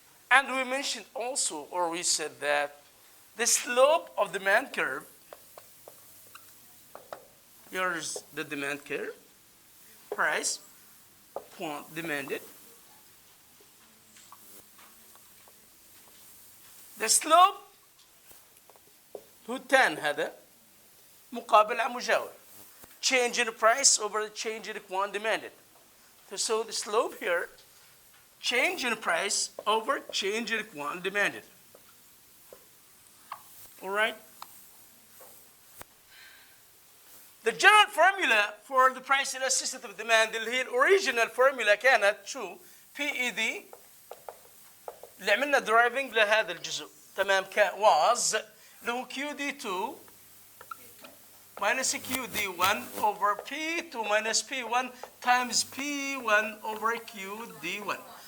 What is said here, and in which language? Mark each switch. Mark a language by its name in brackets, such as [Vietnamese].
[English] And we mentioned also, or we said that the slope of demand curve, here's the demand curve, price, quant demanded. The slope [Arabic] هو tan هذا مقابل على مجاور. [English] Change in price over the change in quant demanded. So the slope here, change in price over change in quant demanded. All right? The general formula for the price elasticity of demand [Arabic] اللي هي الأوريجينال [English] formula [Arabic] كانت شو؟ [English] PED [Arabic] اللي عملنا درايفنج لهذا الجزء تمام [English] كان was [Arabic] اللي هو [English] QD2 minus QD1 over P2 minus P1 times P1 over QD1.